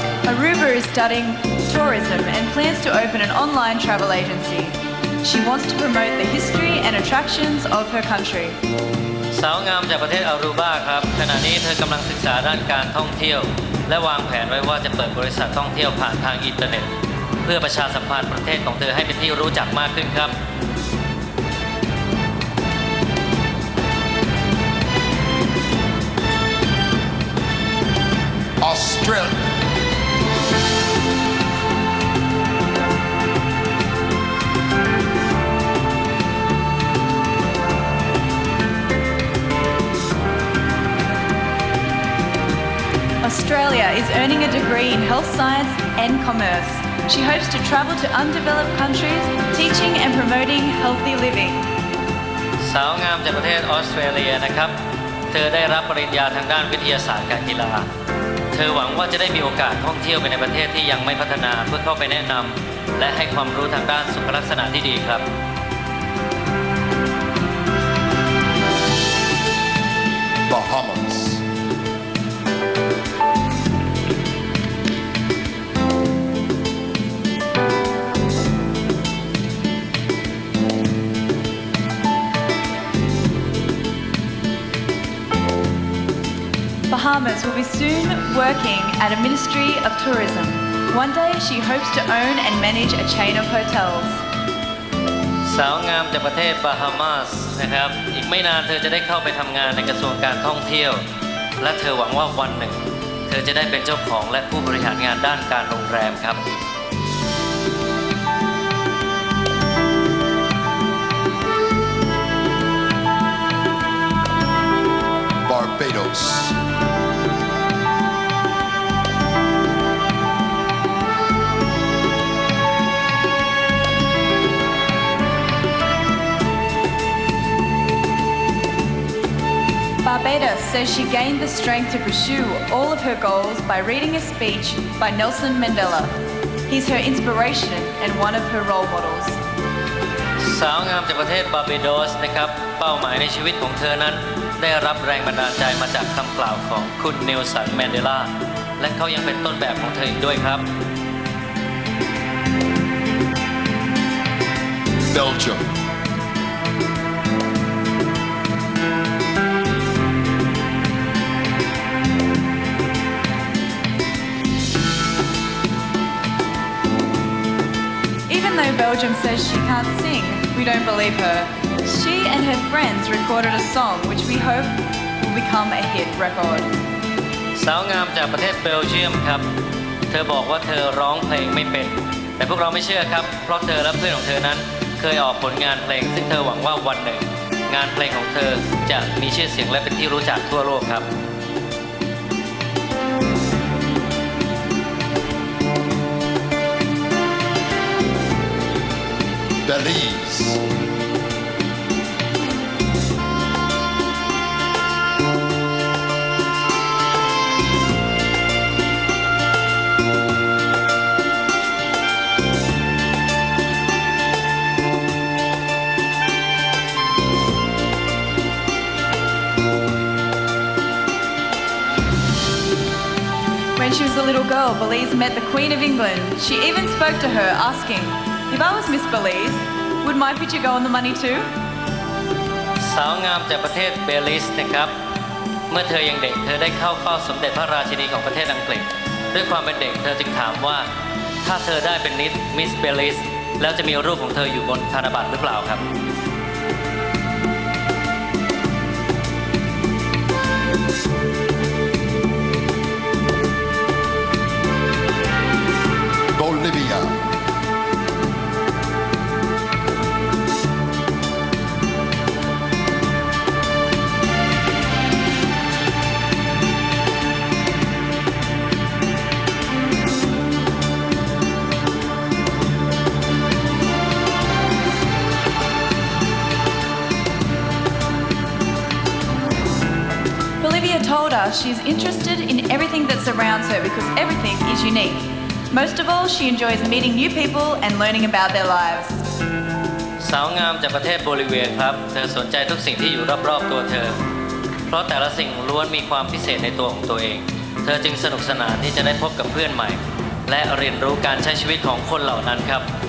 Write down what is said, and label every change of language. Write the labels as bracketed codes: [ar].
[en] Aruba is studying tourism and plans to open an online travel agency. She wants to promote the history and attractions of her country. [th] สาวงามจากประเทศอารูบาครับ ขณะนี้เธอกำลังศึกษาด้านการท่องเที่ยว และวางแผนไว้ว่าจะเปิดบริษัทท่องเที่ยวผ่านทางอินเทอร์เน็ต เพื่อประชาสัมพันธ์ประเทศของเธอให้เป็นที่รู้จักมากขึ้นครับ [en] Australia. Australia is earning a degree in health science and commerce. She hopes to travel to undeveloped countries, teaching and promoting healthy living. [th] สาวงามจากประเทศออสเตรเลียนะครับ เธอได้รับปริญญาทางด้านวิทยาศาสตร์การกีฬา เธอหวังว่าจะได้มีโอกาสท่องเที่ยวไปในประเทศที่ยังไม่พัฒนาเพื่อเข้าไปแนะนำและให้ความรู้ทางด้านสุขลักษณะที่ดีครับ [en] Bahamas. Bahamas will be soon working at a Ministry of Tourism. One day she hopes to own and manage a chain of hotels. [th] สาวงามจากประเทศบาฮามาสนะครับ อีกไม่นานเธอจะได้เข้าไปทำงานในกระทรวงการท่องเที่ยว และเธอหวังว่าวันหนึ่ง เ เธอจะได้เป็นเจ้าของและผู้บริหารงานด้านการโรงแรมครับ [en] Barbados. Barbados says she gained the strength to pursue all of her goals by reading a speech by Nelson Mandela. He's her inspiration and one of her role models. [th] สาวงามจากประเทศบาร์เบโดสนะครับเป้าหมายในชีวิตของเธอนั้นได้รับแรงบันดาลใจมาจากคำกล่าวของคุณเนลสันแมนเดลาและเขายังเป็นต้นแบบของเธออีกด้วยครับ [en] Belgium. Even though Belgium says she can't sing, we don't believe her. She and her friends recorded a song which we hope will become a hit record. [th] สาวงามจากประเทศเบลเยียมครับเธอบอกว่าเธอร้องเพลงไม่เป็นแต่พวกเราไม่เชื่อครับเพราะเธอและเพื่อนของเธอนั้นเคยออกผลงานเพลงซึ่งเธอหวังว่าวันหนึ่งงานเพลงของเธอจะมีชื่อเสียงและเป็นที่รู้จักทั่วโลกครับ [en] Belize. When she was a little girl, Belize met the Queen of England. She even spoke to her, asking, "If I was Miss Belize, would my picture go on the money too?" [th] สาวงามจากประเทศเบลิสนะครับเมื่อเธอยังเด็กเธอได้เข้าเฝ้าสมเด็จพระราชินีของประเทศอังกฤษด้วยความเป็นเด็กเธอจึงถามว่าถ้าเธอได้เป็นมิสเบลิสแล้วจะมีรูปของเธออยู่บนธนบัตรหรือเปล่าครับ [en] Bolivia. Bolivia told us she's interested in everything that surrounds her because everything is unique. Most of all, she enjoys meeting new people and learning about their lives. [th] สาวงามจากประเทศโบลิเวียครับเธอสนใจทุกสิ่งที่อยู่รอบๆตัวเธอเพราะแต่ละสิ่งล้วนมีความพิเศษในตัวของตัวเองเธอจึงสนุกสนานที่จะได้พบกับเพื่อนใหม่และเรียนรู้การใช้ชีวิตของคนเหล่านั้นครับ